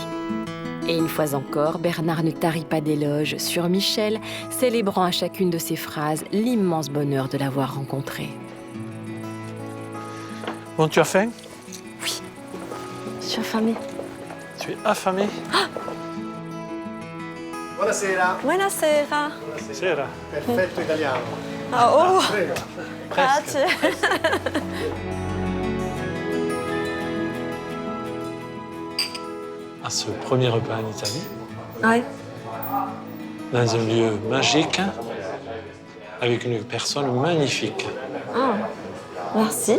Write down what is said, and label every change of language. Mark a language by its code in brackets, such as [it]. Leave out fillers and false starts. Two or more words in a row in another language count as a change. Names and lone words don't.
[fr] Et une fois encore, Bernard ne tarit pas d'éloges sur Michel, célébrant à chacune de ses phrases l'immense bonheur de l'avoir rencontré. Bon, tu as faim? Je suis affamée. Tu es affamé? [it] Buonasera. Buonasera. [fr] C'est là. [it] Perfetto italiano. Ah, oh, Prego. grazie. [fr] À ce premier repas en Italie, Ouais. dans un lieu magique, avec une personne magnifique. Ah, merci.